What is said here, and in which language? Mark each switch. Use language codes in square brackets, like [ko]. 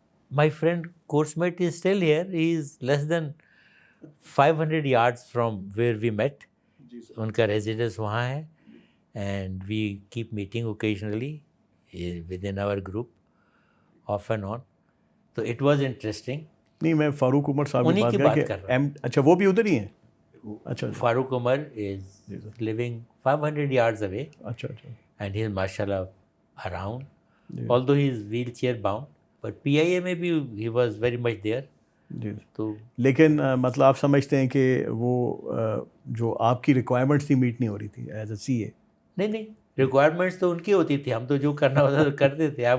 [en] My friend course mate is still here. He is less than 500 yards from where we met. [ur] ان کا residence وہاں ہے [en] and we keep meeting occasionally within our group off and on. تو it was interesting. [ur] نہیں، میں فاروق عمر صاحب کی بات کر رہا ہوں. اچھا، وہ بھی ادھر ہی ہیں؟ اچھا. [en] Farooq Umar is living 500 yards away. [ur] اچھا. [en] And he is mashallah around. Although he is wheelchair bound, but PIA [ur] میں بھی [en] he was very much there. [ur] جی. تو لیکن مطلب آپ سمجھتے ہیں کہ وہ جو آپ کی ریکوائرمنٹس تھی میٹ نہیں ہو رہی تھی [en] As a C A? [ur] نہیں، ریکوائرمنٹس تو ان کی ہوتی تھی، ہم تو جو کرنا ہوتا تو کرتے تھے.